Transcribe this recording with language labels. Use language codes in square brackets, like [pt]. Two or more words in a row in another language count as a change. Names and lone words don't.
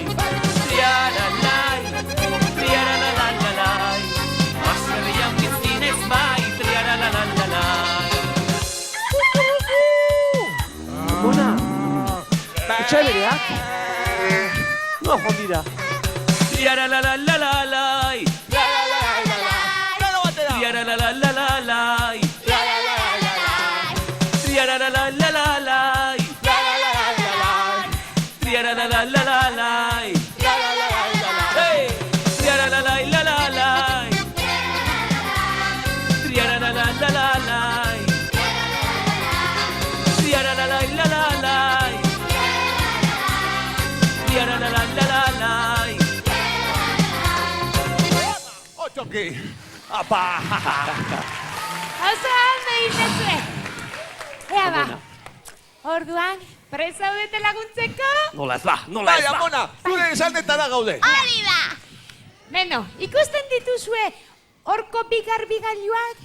[eu] Triaralai, triaralalalai, baserrian bizi naiz bai, triaralalalai. Amona! Etxai bereak? No, jondira. Triaralalalai, Gero batera! Triaralalalai. Triaralalalai. Triaralalalai. Hey! Triaralalalai. Triaralalalai. Triaralalalai. Triaralalalai. Otxoki. Apa. Oso ondo izazue. Ea ba, orduan, prest zaudete laguntzeko? Nola ez ba, Bai, Amona, zure esanetara gaude. Hori da! Beno, ikusten dituzue horko bigarbigailua?